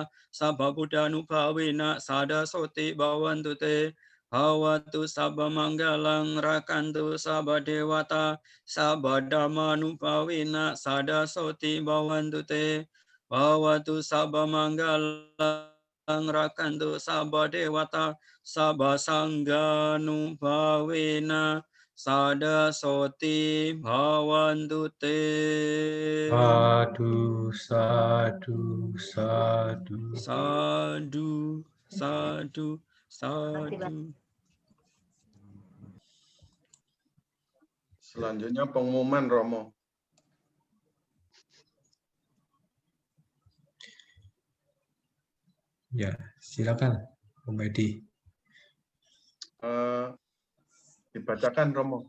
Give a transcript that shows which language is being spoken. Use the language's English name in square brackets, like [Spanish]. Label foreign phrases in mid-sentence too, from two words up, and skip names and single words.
[Pali] sabba buddhanu bhavena sada soti bhavantu te bhawatu sabba manggalang rakantu sabba dewata sabba dhammanu bhavena sada soti bhavantu te bhawatu sabba manggalang rakantu sabba dewata sabba sangganu bhavena sada soti bhavantu te. Sadu, sadu, sadu. Sadu, sadu, sadu. [Indonesian] Selanjutnya pengumuman, Romo. Ya, silakan, Om Edi. Dibacakan, Romo.